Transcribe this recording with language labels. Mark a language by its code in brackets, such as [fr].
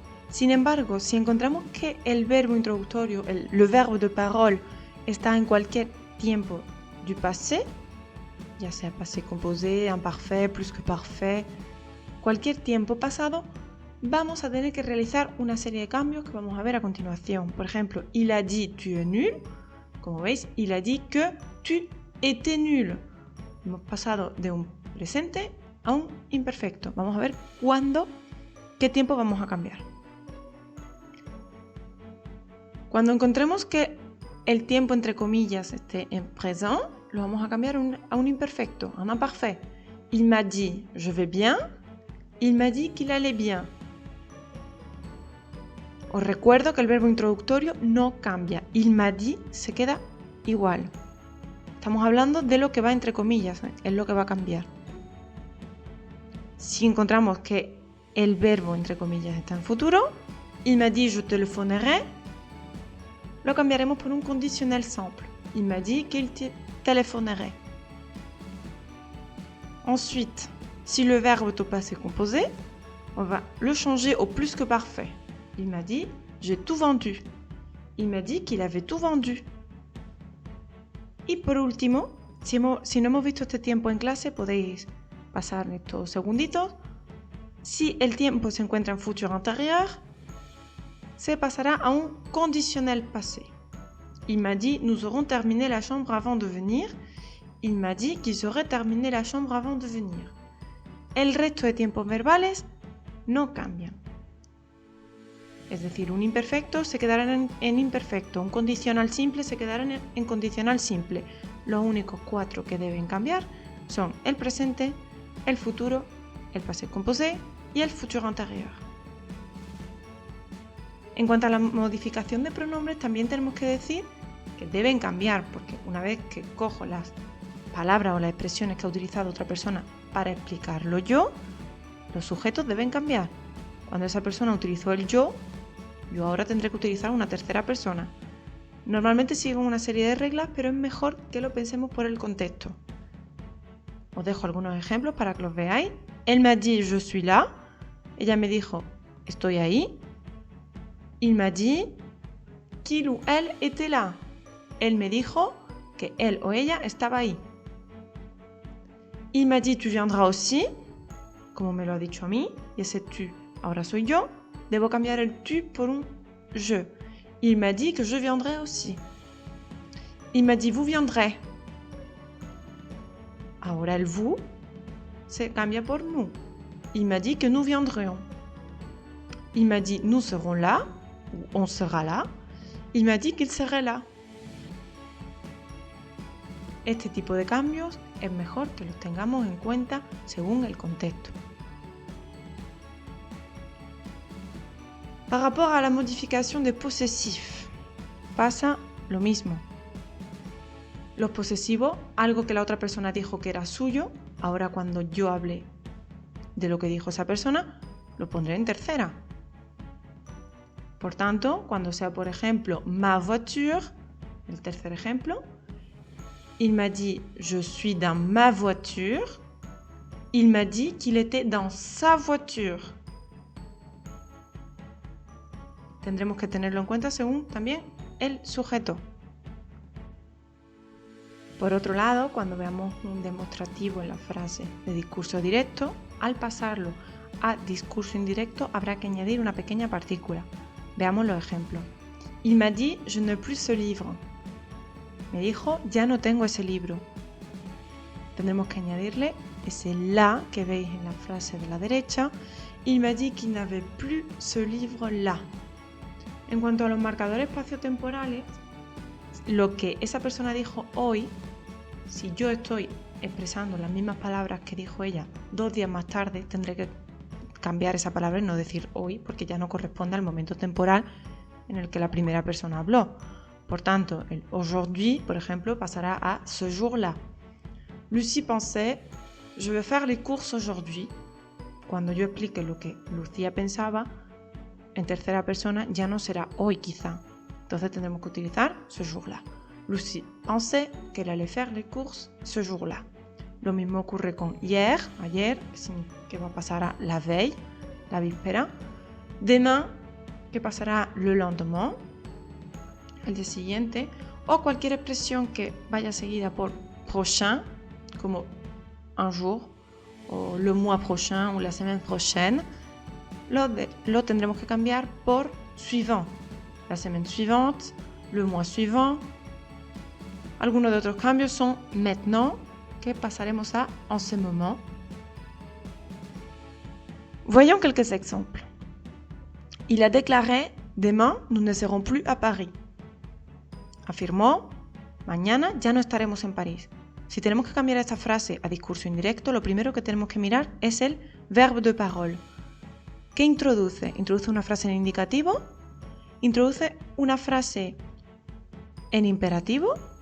[es] Sin embargo, si encontramos que el verbo introductorio, [fr] le verbe de parole, [es] está en cualquier tiempo du passé, ya sea passé composé, imparfait, plus que parfait, cualquier tiempo pasado, vamos a tener que realizar una serie de cambios que vamos a ver a continuación. Por ejemplo, [fr] il a dit tu es nul. [es] Como veis, [fr] il a dit que tu étais nul. [es] Hemos pasado de un presente a un imperfecto. Vamos a ver qué tiempo vamos a cambiar. Cuando encontremos que el tiempo entre comillas esté en présent, lo vamos a cambiar a un imperfecto, a un imparfait. [fr] Il m'a dit je vais bien. Il m'a dit qu'il allait bien. [es] Os recuerdo que el verbo introductorio no cambia. [fr] Il m'a dit [es] se queda igual. Estamos hablando de lo que va entre comillas, es lo que va a cambiar. Si encontramos que el verbo entre comillas está en futuro, [fr] il m'a dit je téléphonerai, [es] lo cambiaremos por un conditionnel simple. [fr] Il m'a dit qu'il téléphonerait. Ensuite, si le verbe est au passé composé, on va le changer au plus que parfait. Il m'a dit j'ai tout vendu. Il m'a dit qu'il avait tout vendu. [es] Y por último, si no hemos visto este tiempo en clase, podéis pasar estos segunditos. Si el tiempo se encuentra en futur antérieur, se pasará a un conditionnel passé. [fr] Il m'a dit nous aurons terminé la chambre avant de venir. Il m'a dit qu'ils auraient terminé la chambre avant de venir. [es] El resto de tiempos verbales no cambian. Es decir, un imperfecto se quedará en imperfecto, un condicional simple se quedará en condicional simple. Los únicos 4 que deben cambiar son el presente, el futuro, el passé composé y el futur antérieur. En cuanto a la modificación de pronombres, también tenemos que decir que deben cambiar, porque una vez que cojo las palabras o las expresiones que ha utilizado otra persona para explicarlo yo, los sujetos deben cambiar. Cuando esa persona utilizó el yo ahora tendré que utilizar una tercera persona. Normalmente sigo una serie de reglas, pero es mejor que lo pensemos por el contexto. Os dejo algunos ejemplos para que los veáis. [fr] Elle m'a dit je suis là. [es] Ella me dijo estoy ahí. [fr] Il m'a dit qu'il ou elle était là. [es] Él me dijo que él o ella estaba ahí. [fr] Il m'a dit tu viendras aussi. [es] Como me lo ha dicho a mí, y ese tu ahora soy yo, debo cambiar el tu por un je. [fr] Il m'a dit que je viendrai aussi. Il m'a dit vous viendrez. [es] Ahora el vous se cambia por nous. [fr] Il m'a dit que nous viendrions. Il m'a dit nous serons là, ou on sera là. Il m'a dit qu'il serait là. [es] Este tipo de cambios es mejor que los tengamos en cuenta según el contexto. [fr] Par rapport à la modification des possessifs, [es] pasa lo mismo. Los posesivos, algo que la otra persona dijo que era suyo, ahora cuando yo hable de lo que dijo esa persona, lo pondré en tercera. Por tanto, cuando sea, por ejemplo, [fr] ma voiture, [es] el tercer ejemplo, [fr] il m'a dit je suis dans ma voiture, il m'a dit qu'il était dans sa voiture. [es] Tendremos que tenerlo en cuenta según también el sujeto. Por otro lado, cuando veamos un demostrativo en la frase de discurso directo, al pasarlo a discurso indirecto habrá que añadir una pequeña partícula. Veamos los ejemplos. [fr] Il m'a dit je n'ai plus ce livre. [es] Me dijo ya no tengo ese libro. Tendremos que añadirle ese la que veis en la frase de la derecha. [fr] Il m'a dit qu'il n'avait plus ce livre-là. [es] En cuanto a los marcadores espaciotemporales, lo que esa persona dijo hoy, si yo estoy expresando las mismas palabras que dijo ella 2 días más tarde, tendré que cambiar esa palabra y no decir hoy, porque ya no corresponde al momento temporal en el que la primera persona habló. Por tanto, el aujourd'hui, por ejemplo, pasará a ce jour-là. [fr] Lucie pensait, je vais faire les courses aujourd'hui. [es] Cuando yo explique lo que Lucía pensaba, en tercera persona ya no será hoy quizá. Entonces tendremos que utilizar ce jour-là. [fr] Lucie pensait qu'elle allait faire les courses ce jour-là. [es] Lo mismo ocurre con hier, ayer, que pasará la veille, la víspera. Demain, que pasará le lendemain, el día siguiente. O cualquier expresión que vaya seguida por prochain, como un jour, o le mois prochain, o la semaine prochaine, lo tendremos que cambiar por suivant. [fr] La semaine suivante, le mois suivant. [es] Algunos de otros cambios son maintenant, que pasaremos a en ce moment. [fr] Voyons quelques exemples. Il a déclaré « Demain, nous ne serons plus à Paris ». [es] Afirmó « Mañana ya no estaremos en París ». Si tenemos que cambiar esta frase a discurso indirecto, lo primero que tenemos que mirar es el verbe de parole. ¿Qué introduce? ¿Introduce una frase en indicativo? ¿Introduce una frase en imperativo?